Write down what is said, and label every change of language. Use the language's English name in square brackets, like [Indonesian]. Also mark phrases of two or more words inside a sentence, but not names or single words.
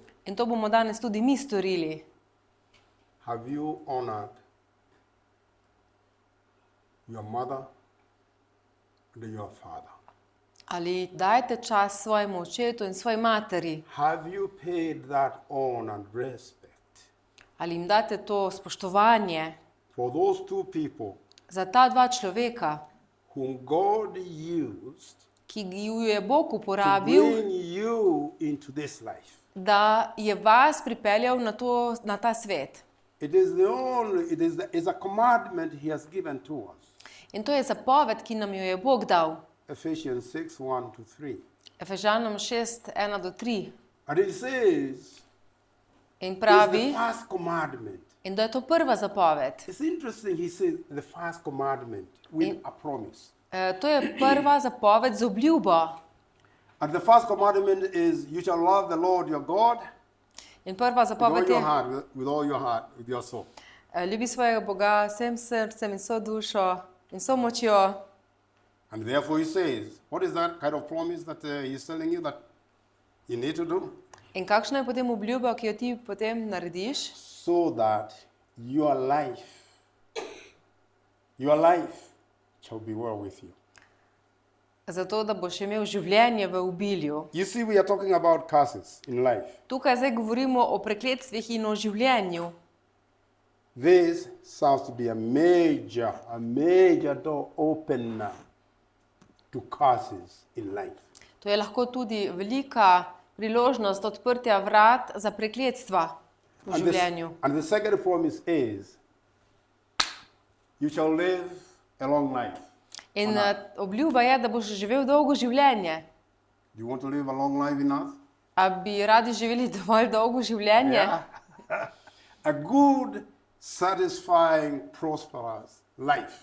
[Slovenian] In to bomo danes tudi mi storili. [English] Have you honored your mother and your father? [Slovenian] Ali dajete čas svojemu očetu in svoji materi? [English] Have you paid that honor and respect [Slovenian] Ali jim date to spoštovanje [English] for those two people [Slovenian] za ta dva človeka, [English] whom God used [Slovenian] ki ju je Bog [English] to [Slovenian] uporabil, [English] bring you into this life? [Slovenian] da je vas pripeljal na ta svet? [English] It's a commandment he has given to us. [Slovenian] In to je zapoved, ki nam jo je Bog dal. [English] Ephesians 6, 1-3. [Slovenian] Efežanom 6, 1-3. [English] And it says, [Slovenian] In [English] it's [Slovenian] pravi, [English] the first commandment. [Slovenian] in da je to prva zapoved. [English] It's interesting, he says the first commandment with a promise. [Slovenian] To je prva zapoved z obljubo. [English] And the first commandment is, you shall love the Lord your God [Slovenian] In prva [English] with all [Slovenian] zapoved [English] your [Slovenian] je, [English] heart, with all your heart, with your soul. [Slovenian] ljubi svojega Boga vsem srcem in vso dušo in vso močjo. [English] And therefore he says, what is that kind of promise that he's telling you that you need to do? [Slovenian] In kakšna je potem obljuba, ki jo ti potem narediš? [English] So that your life shall be well with you. [Slovenian] Zato, da boš imel življenje v obilju. [English] You see, we are talking about curses in life. [Slovenian] Tukaj zdaj govorimo o prekletstvih in o življenju. [English] This sounds to be a major door opener to curses in life. [Slovenian] To je lahko tudi velika priložnost odprtja vrat za prekletstva v življenju. [English] And the second promise is, you shall live a long life. [Slovenian] In obljuba je, da boš živel dolgo življenje. [English] Do you want to live a long life enough? [Slovenian] A bi radi živeli dovolj dolgo življenje? [English] A good, satisfying, prosperous life.